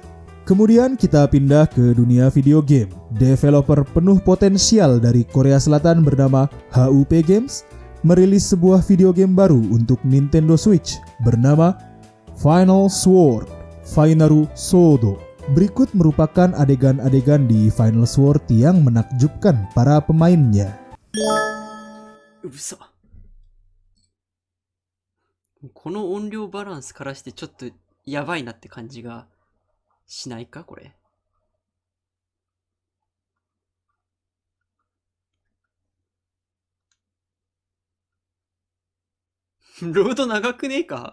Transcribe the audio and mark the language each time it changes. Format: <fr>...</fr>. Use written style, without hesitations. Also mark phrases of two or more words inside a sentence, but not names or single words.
<id>Kemudian kita pindah ke dunia</id> <en>video game.</en> <id>Developer penuh potensial dari Korea Selatan bernama HUP Games merilis sebuah</id> <en>video game</en> <id>baru untuk Nintendo Switch bernama Final Sword Finaru Sodo. Berikut merupakan adegan-adegan di Final Sword yang menakjubkan para pemainnya.</id> <ja>うそ。この音量バランスからしてちょっとやばいなって感じがしないかこれ。ロード長くねえか。</ja>